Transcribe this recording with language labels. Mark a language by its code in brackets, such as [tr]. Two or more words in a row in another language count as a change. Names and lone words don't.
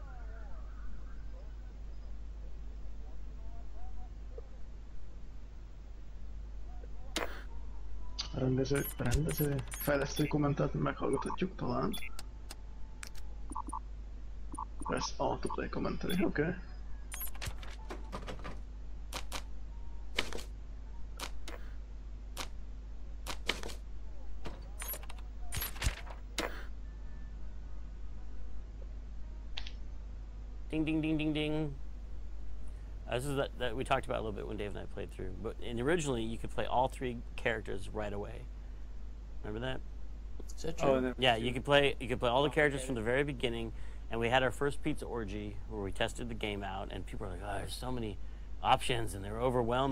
[hu] Rendező, fejlesztői kommentát meghallgathatjuk talán. [en] Press autoplay commentary, oké. Okay. Ding, ding, ding, ding, ding. This is that we talked about a little bit when Dave and I played through. But originally, you could play all 3 characters right away. Remember that? Is that true? Oh, yeah, you could play all the characters from the very beginning. And we had our first pizza orgy where we tested the game out, and people were like, "Oh, there's so many options," and they were overwhelmed.